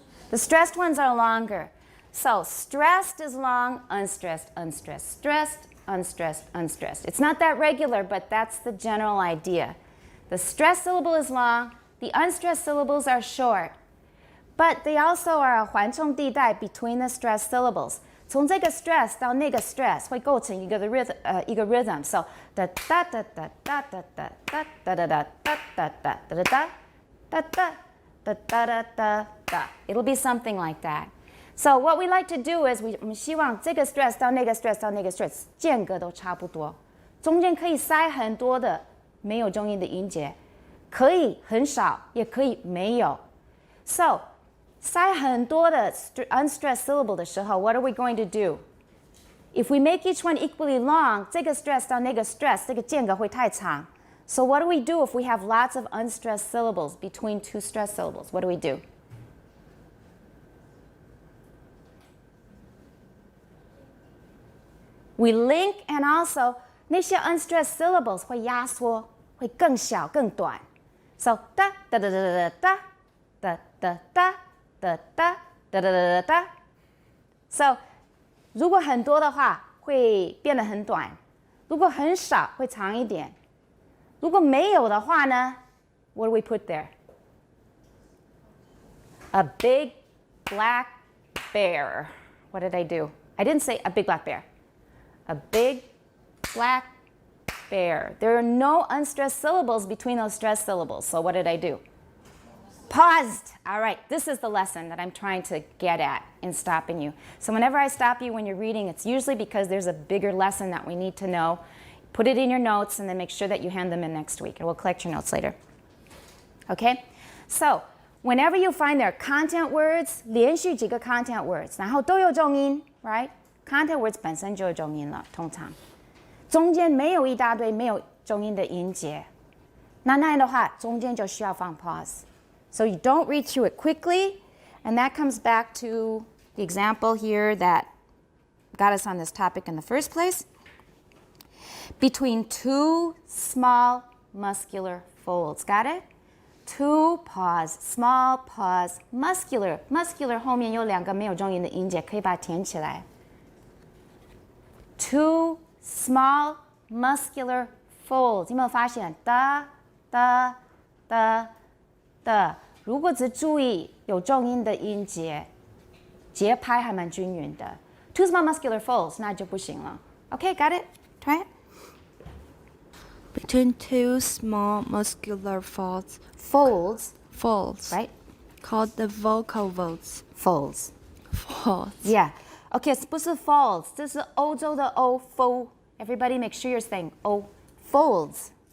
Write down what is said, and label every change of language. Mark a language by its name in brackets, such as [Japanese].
[English] The stressed ones are longer. So stressed is long, unstressed, unstressed, stressed, unstressed, unstressed. It's not that regular, but that's the general idea. The stressed syllable is long, the unstressed syllables are short. But they also are a 缓冲地带 between the stressed syllables. [Chinese] 从这个 stress 到那个 stress 会构成一个 rhythm. So da da da da da da da da da da da da da da da da da da da da da. [English] It'll be something like that. So what we like to do is [Chinese] 我们希望这个 stress 到那个 stress 到那个 stress 间隔都差不多，中间可以塞很多的没有重音的音节，可以很少，也可以没有。 [English] So [Chinese] 塞很多的 [English] unstressed syllable [Chinese] 的时候 [English] what are we going to do? If we make each one equally long, [Chinese] 这个 stress 到那个 stress 这个间隔会太长。 [English] So what do we do if we have lots of unstressed syllables between two stressed syllables? What do we do? We link and also [Chinese] 那些 [English] unstressed syllables [Chinese] 会压缩，会更小更短。 So da da da da da da da da da da da da da da. So 如果很多的话会变得很短，如果很少会长一点。如果没有的话呢 [English] what do we put there? A big black bear. What did I do? I didn't say a big black bear. A big black bear. There are no unstressed syllables between those stressed syllables. So what did I do? Paused. All right, this is the lesson that I'm trying to get at in stopping you. So whenever I stop you when you're reading, it's usually because there's a bigger lesson that we need to know. Put it in your notes and then make sure that you hand them in next week. And we'll collect your notes later. Okay? So whenever you find there are content words, [Chinese] 连续几个 [English] content words, [Chinese] 然后都有重音, [English] right? [Chinese] Content words 本身就有重音了，通常。中间没有一大堆没有重音的音节，那样的话，中间就需要放 pause. [English] So you don't read through it quickly, and that comes back to the example here that got us on this topic in the first place. Between two small muscular folds. Got it? Two pause, small pause, muscular. [Chinese] Muscular 后面有两个没有重音的音节，可以把它填起来。 [English] Two small muscular folds. [Chinese] 有没有发现？哒哒哒哒。如果只注意有重音的音节，节拍还蛮均匀的。 [English] Two small muscular folds [Chinese] 那就不行了。 [English] Okay, got it? Try it. Between two small muscular folds. Folds, Folds. right? Called the vocal folds. Folds. Folds. Yeah. Okay, [Chinese] 不是 [English] folds, [Chinese] 这是欧洲的 [English] O, fold. Everybody make sure you're saying O. Folds.